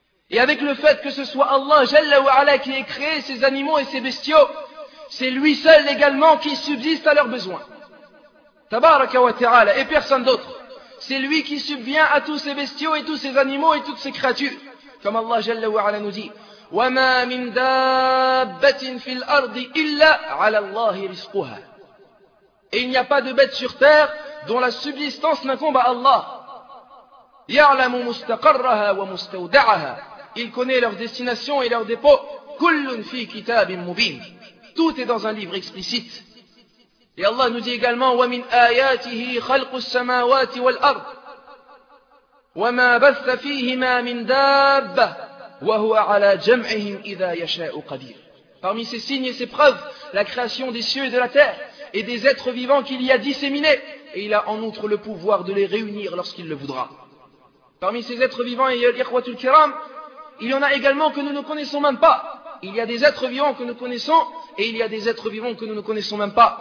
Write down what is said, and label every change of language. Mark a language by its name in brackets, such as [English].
[French] Et avec le fait que ce soit Allah Jalla wa Ala qui ait créé ces animaux et ces bestiaux, c'est lui seul également qui subsiste à leurs besoins. Tabaraka wa ta'ala et personne d'autre. C'est lui qui subvient à tous ces bestiaux et tous ces animaux et toutes ces créatures. Comme Allah Jalla wa Ala nous dit: [Arabic] وَمَا مِنْ دَابَّةٍ فِي الْأَرْضِ إِلَّا عَلَى اللَّهِ رِزْقُهَا. [French] Et il n'y a pas de bête sur terre dont la subsistance n'incombe à Allah. [Arabic] يَعْلَمُ مُسْتَقَرَّهَا وَمُسْتَوْدَعَهَا. [French] Il connaît leur destination et leur dépôt. [Arabic] كُلٌ فِي كِتَابٍ مُبِينٍ. [French] Tout est dans un livre explicite. Et Allah nous dit également: [Arabic] وَمِنْ آيَاتِهِ خَلْقُ السَّمَاوَاتِ وَالْأَرْضِ وَمَا بَثَّ فِيهِمَا مِنْ دَابَّةٍ وَهُوَ عَلَى جَمْعِهِمْ إِذَا يَشَاءُ قَدِيرٌ. [French] Parmi ces signes et ces preuves, la création des cieux et de la terre et des êtres vivants qu'il y a disséminés, et il a en outre le pouvoir de les réunir lorsqu'il le voudra. Parmi ces êtres vivants, ikhwatul kiram, il y en a également que nous ne connaissons même pas. Il y a des êtres vivants que nous connaissons et il y a des êtres vivants que nous ne connaissons même pas.